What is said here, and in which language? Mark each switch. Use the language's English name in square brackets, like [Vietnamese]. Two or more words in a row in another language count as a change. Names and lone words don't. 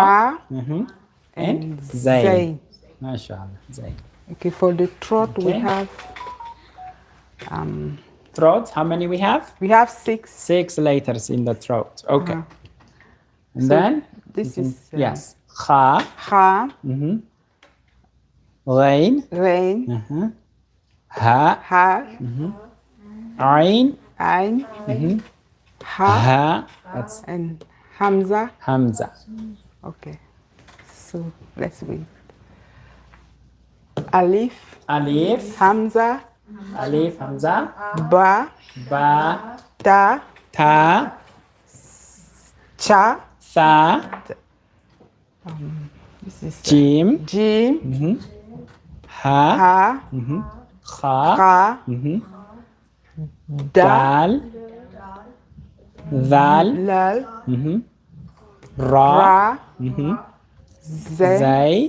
[Arabic] Ra, [English] And [Arabic] Zain. Zain. MashaAllah. Zain. [English] Okay, for the throat, we Okay. have Throat. How many we have? 6. 6 letters in the throat. Okay. And So then this is yes. [Arabic] Kha. Ha, Ghain. Rain, Ha. Ha, Ain. Ain, Ha, Ha. [English] That's and Hamza. [Arabic] Hamza. [English] Okay, so let's read. [Arabic] Alif, Alif. Hamza, Alif. Hamza. Ba, Ba. Ta, Ta. Cha, Tha. [English] this is [Arabic] Jim. Jim, Ha. Ha, Kha. Ka, Da, Dal. Dal. Lal, Ra. Ra, Zay, Zay.